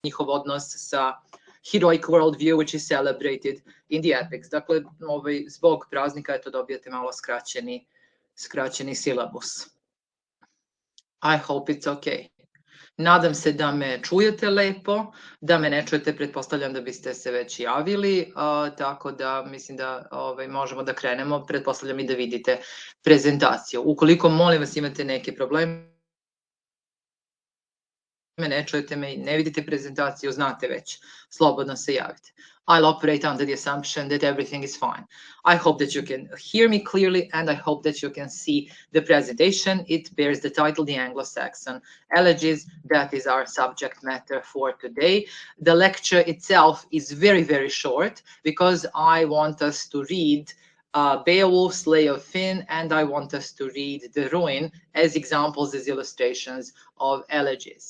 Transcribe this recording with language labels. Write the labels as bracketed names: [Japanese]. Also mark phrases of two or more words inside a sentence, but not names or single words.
[Serbian] njihov odnos sa [English] heroic worldview, which is celebrated in the epics. [Serbian] Dakle, zbog praznika eto dobijete malo skraćeni silabus. [English] I hope it's okay. [Serbian] Nadam se da me čujete lepo, da me ne čujete, pretpostavljam da biste se već javili, tako da mislim da možemo da krenemo, pretpostavljam i da vidite prezentaciju. Ukoliko, molim vas, imate neke probleme, ne čujete me i ne vidite prezentaciju, znate već, slobodno se javite. [English] I'll operate under the assumption that everything is fine. I hope that you can hear me clearly, and I hope that you can see the presentation. It bears the title, The Anglo-Saxon Elegies. That is our subject matter for today. The lecture itself is very, very short because I want us to read Beowulf's Lay of Finn, and I want us to read The Ruin as examples, as illustrations of elegies.